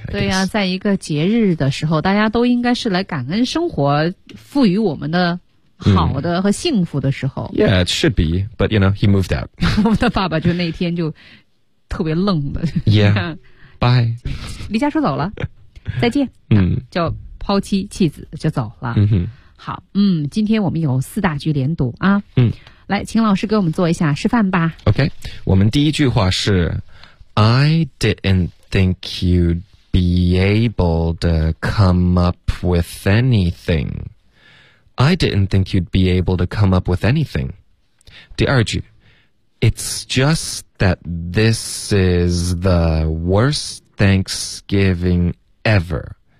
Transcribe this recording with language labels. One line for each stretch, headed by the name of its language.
Chinese: 对啊在一个节日的时候大家都应该是来感恩生活赋予我们的好的和幸福的时候、
English: yeah it should be but you know he moved out
Chinese: 我们的爸爸就那天就特别愣的
English: yeah bye
Chinese: 离家出走了再见就抛妻弃子就走了好今天我们有四大句连读啊来请老师给我们做一下示范吧
English: OK
Chinese: 我们第一句话是
English: I didn't think you'd be able to come up with anything I didn't think you'd be able to come up with anything
Chinese: 第二句
English: It's just that this is the worst Thanksgiving ever.